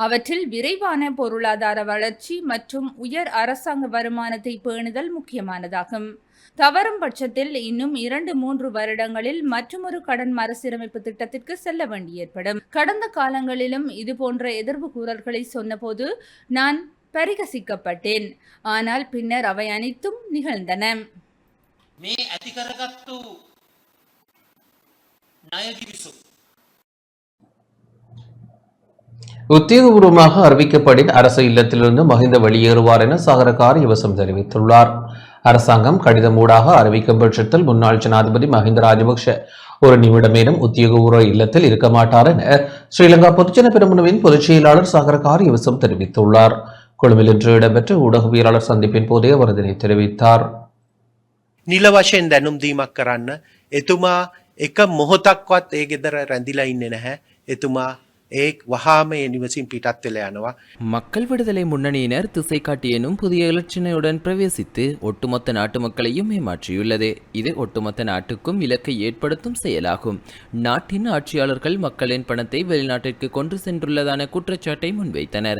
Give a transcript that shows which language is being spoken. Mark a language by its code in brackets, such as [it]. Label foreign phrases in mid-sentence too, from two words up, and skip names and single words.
[ta] அவற்றில் விரைவான பொருளாதார வளர்ச்சி மற்றும் உயர் அரசாங்க வருமானத்தை பேணுதல் முக்கியமானதாகும். தவறும் பட்சத்தில் இன்னும் 2-3 வருடங்களில் மற்றொரு கடன் மறுசீரமைப்பு திட்டத்திற்கு செல்ல வேண்டி ஏற்படும். கடந்த காலங்களிலும் இதுபோன்ற எதிர்வு கூறல்களை சொன்னபோது நான் பரிகசிக்கப்பட்டேன். ஆனால் பின்னர் அவை அனைத்தும் நிகழ்ந்தன. [si] මේ ඇති කරගත්තු ණය කිවිසුම් [ta] உத்தியோகபூர்வமாக அறிவிக்கப்படின் அரசு இல்லத்திலிருந்து மஹிந்த வெளியேறுவார் என சாகர காரியவசம் தெரிவித்துள்ளார். அரசாங்கம் கடிதம் ஊடாக அறிவிக்கும் பட்சத்தில் முன்னாள் ஜனாதிபதி மஹிந்த ராஜபக்ஷ ஒரு நிமிடமேனும் உத்தியோகபூர்வ இல்லத்தில் இருக்க மாட்டார் என ஸ்ரீலங்கா பொதுஜன பெரமுனவின் பொதுச் செயலாளர் சாகர காரியவசம் தெரிவித்துள்ளார். கொழும்பில் இன்று இடம்பெற்ற ஊடகவியலாளர் சந்திப்பின் போதே அவர் இதனை தெரிவித்தார். [si] නිල වශයෙන් දැනුම් දීමක් කරන්න එතුමා එක මොහොතක්වත් ඒ ගෙදර රැඳිලා ඉන්නේ නැහැ. එතුමා ඒ වහාම ඒ නිවසින් පිටත් වෙලා යනවා. [ta] மக்கள் விடுதலை முன்னணியினர் திசை காட்டியனும் புதிய இலச்சினையுடன் பிரவேசித்து ஒட்டுமொத்த நாட்டு மக்களையும் ஏமாற்றியுள்ளது. இது ஒட்டுமொத்த நாட்டுக்கும் இலக்கை ஏற்படுத்தும் செயலாகும். நாட்டின் ஆட்சியாளர்கள் மக்களின் பணத்தை வெளிநாட்டிற்கு கொண்டு சென்றுள்ளதான குற்றச்சாட்டை முன்வைத்தனர்.